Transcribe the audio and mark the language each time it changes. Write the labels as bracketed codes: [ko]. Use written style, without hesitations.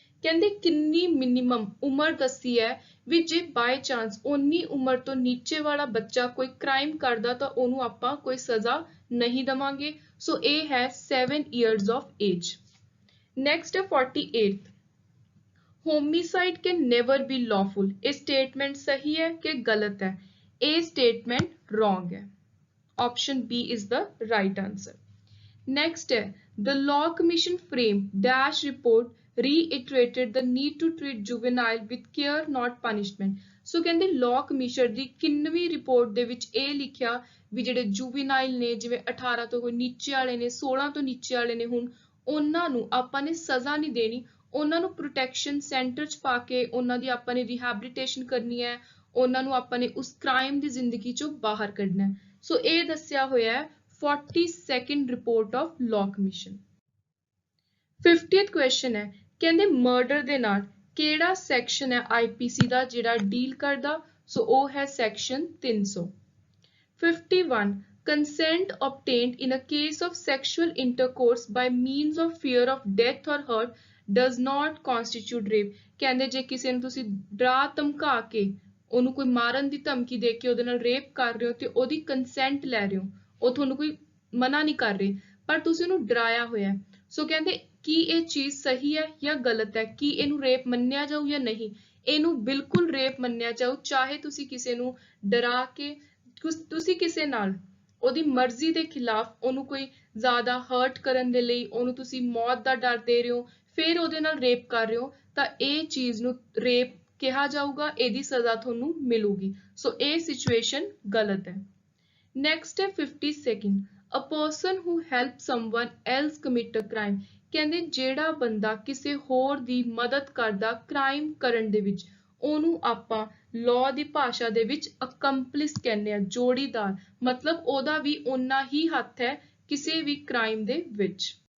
[pa] ਕਹਿੰਦੇ ਕਿੰਨੀ ਮਿਨੀਮਮ ਉਮਰ ਦੱਸੀ ਹੈ ਵੀ ਜੇ ਬਾਈ ਚਾਂਸ ਉਨੀ ਉਮਰ ਤੋਂ ਨੀਚੇ ਵਾਲਾ ਬੱਚਾ ਕੋਈ ਕ੍ਰਾਈਮ ਕਰਦਾ ਤਾਂ ਉਹਨੂੰ ਆਪਾਂ ਕੋਈ ਸਜ਼ਾ ਨਹੀਂ ਦਵਾਂਗੇ। ਸੋ ਇਹ ਹੈ [en] 7 years of age। Next ਹੈ 48th homicide can never be lawful. [pa] ਇਹ ਸਟੇਟਮੈਂਟ ਸਹੀ ਹੈ ਕਿ ਗਲਤ ਹੈ? ਇਹ ਸਟੇਟਮੈਂਟ ਰੋਂਗ ਹੈ। [en] Option B is the right answer. [pa] Next ਹੈ [en] The law commission frame dash report reiterated the need to treat juvenile with care not punishment। [pa] ਸੋ ਕਹਿੰਦੇ ਲਾਅ ਕਮਿਸ਼ਨ ਦੀ ਕਿੰਨਵੀਂ ਰਿਪੋਰਟ ਦੇ ਵਿੱਚ ਇਹ ਲਿਖਿਆ ਵੀ ਜਿਹੜੇ ਜੁਵੀਨਾਈਲ ਨੇ ਜਿਵੇਂ 18 ਤੋਂ ਕੋਈ ਨੀਚੇ ਵਾਲੇ ਨੇ 16 ਤੋਂ ਨੀਚੇ ਵਾਲੇ ਨੇ ਹੁਣ ਉਹਨਾਂ ਨੂੰ ਆਪਾਂ ਨੇ ਸਜ਼ਾ ਨਹੀਂ ਦੇਣੀ ਉਹਨਾਂ ਨੂੰ ਪ੍ਰੋਟੈਕਸ਼ਨ ਸੈਂਟਰ 'ਚ ਪਾ ਕੇ ਉਹਨਾਂ ਦੀ ਆਪਾਂ ਨੇ ਰਿਹੈਬਿਲਿਟੇਸ਼ਨ ਕਰਨੀ ਹੈ ਉਹਨਾਂ ਨੂੰ ਆਪਾਂ ਨੇ ਉਸ ਕ੍ਰਾਈਮ ਦੀ ਜ਼ਿੰਦਗੀ 'ਚੋਂ ਬਾਹਰ ਕੱਢਣਾ ਹੈ। ਸੋ ਇਹ ਦੱਸਿਆ ਹੋਇਆ ਹੈ 42nd report of law commission. 50th question ਹੈ ਕਹਿੰਦੇ ਮਰਡਰ ਦੇ ਨਾਲ ਕਿਹੜਾ ਸੈਕਸ਼ਨ ਹੈ ਆਈਪੀਸੀ ਦਾ ਜਿਹੜਾ ਡੀਲ ਕਰਦਾ। ਸੋ ਉਹ ਹੈ section 300। [en] 51 consent obtained in a case of sexual intercourse by means of fear of death or hurt does not constitute rape। [pa] ਕਹਿੰਦੇ ਜੇ ਕਿਸੇ ਨੂੰ ਤੁਸੀਂ ਡਰਾ ਧਮਕਾ ਕੇ ਉਹਨੂੰ ਕੋਈ ਮਾਰਨ ਦੀ ਧਮਕੀ ਦੇ ਕੇ ਉਹਦੇ ਨਾਲ ਰੇਪ ਕਰ ਰਹੇ ਹੋ ਤੇ ਉਹਦੀ ਕੰਸੈਂਟ ਲੈ ਰਹੇ ਹੋ ਉਹ ਤੁਹਾਨੂੰ ਕੋਈ ਮਨਾ ਨਹੀਂ ਕਰ ਰਹੇ ਪਰ ਤੁਸੀਂ ਉਹਨੂੰ ਡਰਾਇਆ ਹੋਇਆ। ਸੋ ਕਹਿੰਦੇ ਕੀ ਇਹ ਚੀਜ਼ ਸਹੀ ਹੈ ਜਾਂ ਗਲਤ ਹੈ ਕੀ ਇਹਨੂੰ ਰੇਪ ਮੰਨਿਆ ਜਾਊ ਜਾਂ ਨਹੀਂ। ਇਹਨੂੰ ਬਿਲਕੁਲ ਰੇਪ ਮੰਨਿਆ ਜਾਊ ਚਾਹੇ ਤੁਸੀਂ ਕਿਸੇ ਨੂੰ ਡਰਾ ਕੇ ਤੁਸੀਂ ਕਿਸੇ ਨਾਲ ਉਹਦੀ ਮਰਜ਼ੀ ਦੇ ਖਿਲਾਫ ਉਹਨੂੰ ਕੋਈ ਜ਼ਿਆਦਾ ਹਰਟ ਕਰਨ ਦੇ ਲਈ ਉਹਨੂੰ ਤੁਸੀਂ ਮੌਤ ਦਾ ਡਰ ਦੇ ਰਹੇ ਹੋ ਫਿਰ ਉਹਦੇ ਨਾਲ ਰੇਪ ਕਰ ਰਹੇ ਹੋ ਤਾਂ ਇਹ ਚੀਜ਼ ਨੂੰ ਰੇਪ ਕਿਹਾ ਜਾਊਗਾ ਇਹਦੀ ਸਜ਼ਾ ਤੁਹਾਨੂੰ ਮਿਲੂਗੀ। ਸੋ ਇਹ ਸਿਚੁਏਸ਼ਨ ਗਲਤ ਹੈ। ਨੈਕਸਟ ਹੈ [en] 52nd a person who helps someone else commit a crime। [pa] ਕਹਿੰਦੇ ਜਿਹੜਾ ਬੰਦਾ ਕਿਸੇ ਹੋਰ ਦੀ ਮਦਦ ਕਰਦਾ ਕ੍ਰਾਈਮ ਕਰਨ ਦੇ ਵਿੱਚ ਉਹਨੂੰ ਆਪਾਂ ਲਾਅ ਦੀ ਭਾਸ਼ਾ ਦੇ ਵਿੱਚ ਅਕੰਪਲਿਸ ਕਹਿੰਦੇ ਆ ਜੋੜੀਦਾਰ ਮਤਲਬ ਉਹਦਾ ਵੀ ਓਨਾ ਹੀ ਹੱਥ ਹੈ ਕਿਸੇ ਵੀ ਕ੍ਰਾਈਮ ਦੇ ਵਿੱਚ।